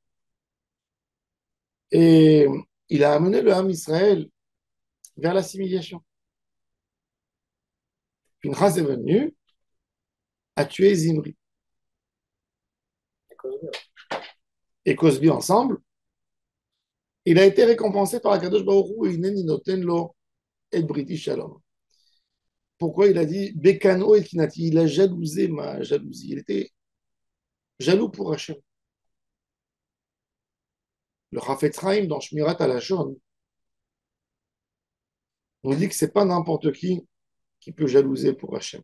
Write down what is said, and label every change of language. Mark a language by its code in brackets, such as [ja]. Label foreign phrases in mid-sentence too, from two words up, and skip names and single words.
[fr] Et il a amené le Ham Israël vers l'assimilation. Pinchas est venu, a tué Zimri et Cosbi ensemble. Il a été récompensé par la [he] קדוש ברוך הוא [fr] et [he] הנני נותן לו את בריתי שלום. [fr] Pourquoi il a dit [he] בקנאו את קנאתי? [fr] Il a jalousé ma jalousie. Il était jaloux pour Hachem. Le Chafetz Chaim dans Shmirat Alashon on dit que c'est pas n'importe qui peut jalouser pour Hachem.